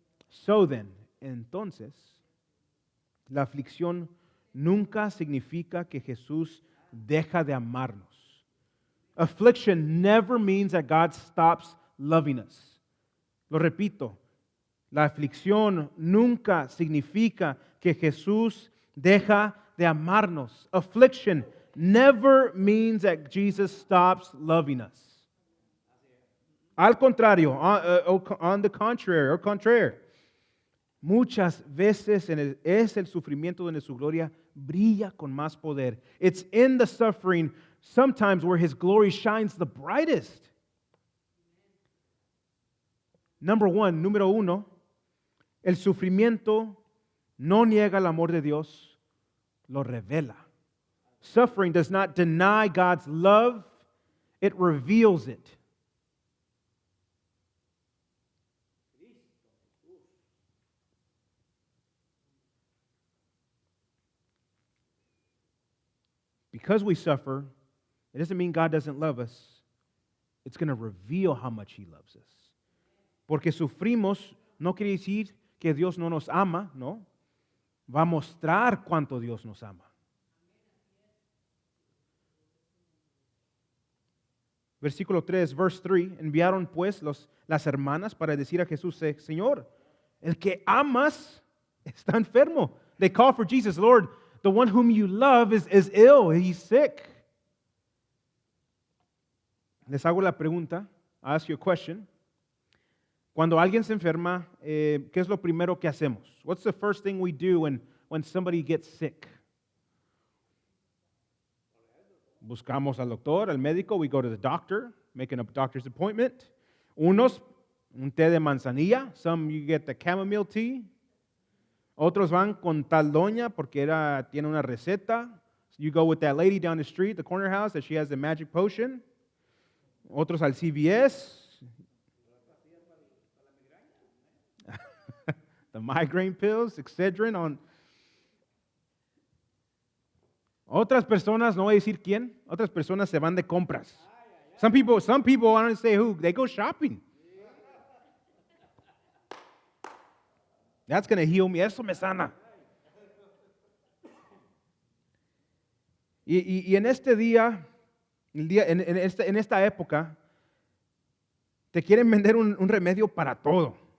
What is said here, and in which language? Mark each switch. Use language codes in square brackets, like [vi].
[en] So then, [es] entonces, la aflicción nunca significa que Jesús deja de amarnos. [en] Affliction never means that God stops loving us. [es] Lo repito, la aflicción nunca significa que Jesús deja de amarnos. [en] Affliction never means that Jesus stops loving us. [es] Al contrario, [en] on the contrary, or contrary, [es] muchas veces es el sufrimiento donde su gloria brilla con más poder. [en] It's in the suffering sometimes where His glory shines the brightest. [es] Número uno, el sufrimiento no niega el amor de Dios, lo revela. [en] Suffering does not deny God's love, it reveals it. Because we suffer, it doesn't mean God doesn't love us. It's going to reveal how much He loves us. [es] Porque sufrimos no quiere decir que Dios no nos ama, no. Va a mostrar cuánto Dios nos ama. Versículo 3, [en] verse 3, [es] enviaron pues las hermanas para decir a Jesús, Señor, el que amas está enfermo. [en] They call for Jesus, Lord, the one whom you love is ill, he's sick. [es] Les hago la pregunta, [en] I ask you a question. [es] Cuando alguien se enferma, ¿qué es lo primero que hacemos? [en] What's the first thing we do when somebody gets sick? [es] Buscamos al doctor, al médico, [en] we go to the doctor, making a doctor's appointment. [es] Unos, un té de manzanilla, [en] some you get the chamomile tea. [es] Otros van con tal doña porque tiene una receta. [en] You go with that lady down the street, the corner house, that she has the magic potion. [es] Otros al CVS. [en] The migraine pills, Excedrin on. [es] Otras personas, no voy a decir quién, otras personas se van de compras. [en] Some people, I don't say who, they go shopping. That's going to heal me, [es] eso me sana. Y en este día, en esta época, te quieren vender un remedio para todo.